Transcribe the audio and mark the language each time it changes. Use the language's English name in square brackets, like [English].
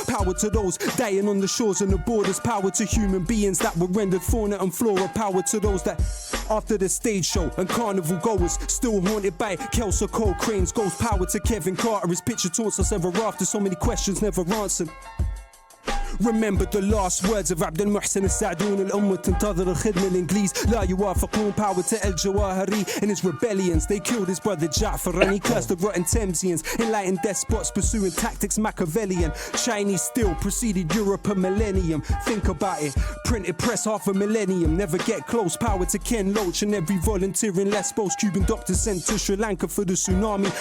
[English] Power to those dying on the shores and the borders. Power to human beings that were rendered fauna and flora. Power to those that after the stage show and carnival goers still haunted by Kelso Cole Crane's ghost. Power to Kevin Carter, his picture taunts us ever after. So many questions never answered. Remember the last words of عبد المحسن السعدون. [Arabic] الأمة تنتظر الخدمة الإنجليز لا يوافقون. [English] Power to El Jawahari and his rebellions. They killed his brother Ja'far and he cursed the rotten Thamesians. Enlightened despots pursuing tactics Machiavellian. Chinese still preceded Europe a millennium. Think about it. Printed press half a millennium. Never get close. Power to Ken Loach and every volunteer in Lesbos. Cuban doctors sent to Sri Lanka for the tsunami.